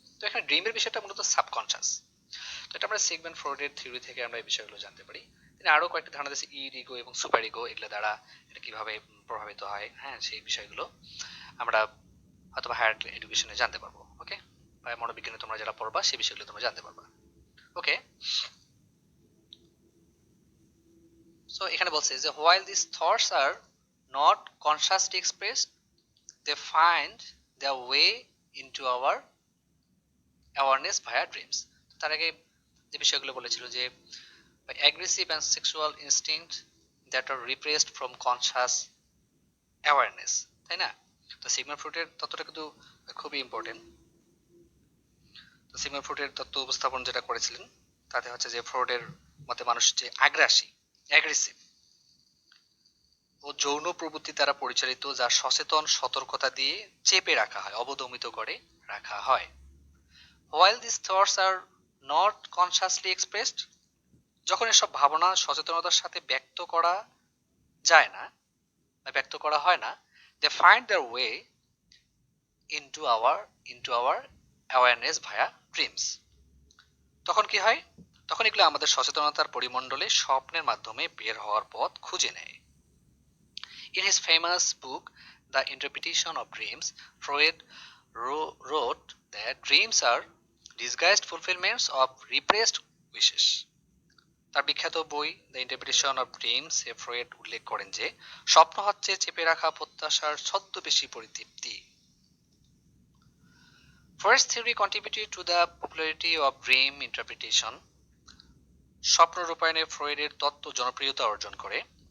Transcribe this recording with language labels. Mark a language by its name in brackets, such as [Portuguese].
[Bangla] তো এখানে ড্রিমের বিষয়টা মূলত সাবকনসাস। তো এটা আমরা সিগমেন্ট ফ্রয়েডের থিওরি থেকে আমরা এই বিষয়গুলো জানতে পারি। তিনি আরো কয়েকটা ধারণা দিয়েছে, ইড ইগো এবং সুপার ইগো, এগুলো দ্বারা এটা কিভাবে প্রভাবিত হয়, হ্যাঁ, সেই বিষয়গুলো আমরা হয়তো হায়ার এডুকেশনে জানতে পারবো। ওকে, বা মনোবিজ্ঞানে তোমরা যারা পড়বা সেই বিষয়গুলো তোমরা জানতে পারবা। ওকে, সো এখানে বলছে যে [English] while these thoughts are not consciously expressed, they find their way into our awareness via dreams। [Bangla] তার আগে যে বিষয়গুলো বলেছিল যে [English] aggressive and sexual instinct that are repressed from conscious awareness, [Bangla] তাই না? তো সিগমন্ড ফ্রয়েডের তত্ত্বটা কিন্তু খুবই ইম্পর্টেন্ট। তো সিগমন্ড ফ্রয়েডের তত্ত্ব উপস্থাপন যেটা করেছিলেন, তাতে হচ্ছে যে ফ্রয়েডের মতে মানুষ যে আগ্রাসী, অ্যাগ্রেসিভ ও যৌন প্রবৃত্তি দ্বারা পরিচালিত, যা সচেতন সতর্কতা দিয়ে চেপে রাখা হয়, অবদমিত করে রাখা হয়। [English] While these thoughts are not consciously expressed, [Bangla] যখন এসব ভাবনা সচেতনতার সাথে ব্যক্ত করা যায় না বা ব্যক্ত করা হয় না, [English] they find their way into our awareness via dreams। [Bangla] তখন কি হয়? তখন এগুলো আমাদের সচেতনতার পরিমণ্ডলে স্বপ্নের মাধ্যমে বের হওয়ার পথ খুঁজে নেয়। [English] In his famous book, The Interpretation of Dreams, Freud wrote that dreams are disguised fulfillments of repressed wishes। [Bangla] তার বিখ্যাত বই the interpretation of dreams A Freud উল্লেখ করেন যে স্বপ্ন হচ্ছে চেপে রাখা প্রত্যাশার ছদ্মবেশী পরিতৃপ্তি। [English] Freud's theory contributed to the popularity of dream interpretation। [Bangla] স্বপ্ন রূপায়ণে ফ্রয়েডের তত্ত্ব জনপ্রিয়তা অর্জন করে।